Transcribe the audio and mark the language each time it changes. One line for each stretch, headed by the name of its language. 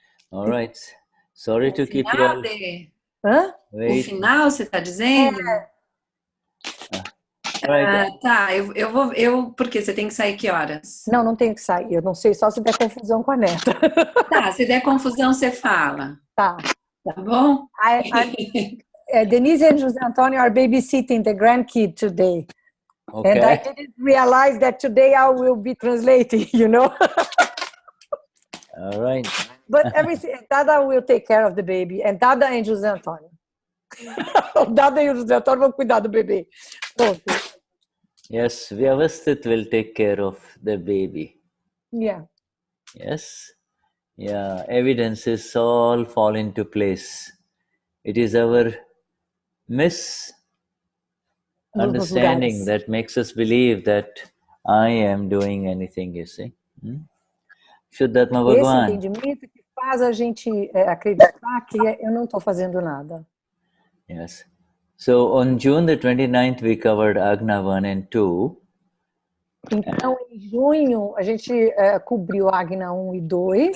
English: All right. Sorry to keep you all... Hã?
Portuguese: O final, você está dizendo?
English: Right.
Portuguese: Tá, porque você tem que sair que horas? Não tenho que sair, eu não sei, só se der confusão com a neta. Tá, se der confusão, você fala. Tá. Tá bom?
English: Denise and José Antonio are babysitting the grandkid today. Okay. And I didn't realize that today I will be translating, you know? All right. But everything, Dada will take care of the baby. And Dada and José Antonio.
Portuguese: O Dada e o José Antonio vão cuidar do bebê. Pronto.
English: Yes, Vyavasthit will take care of the baby. Yeah. Yes. Yeah, evidences all fall into place. It is our misunderstanding that makes us believe that I am doing anything, you see. Shuddhatma Bhagwan.
Portuguese: Esse entendimento que faz a gente acreditar que eu não estou fazendo nada.
English: Yes. So on June the 29th we covered Agna 1 and 2.
Portuguese: Então, em junho, a gente cobriu Agna 1 e 2.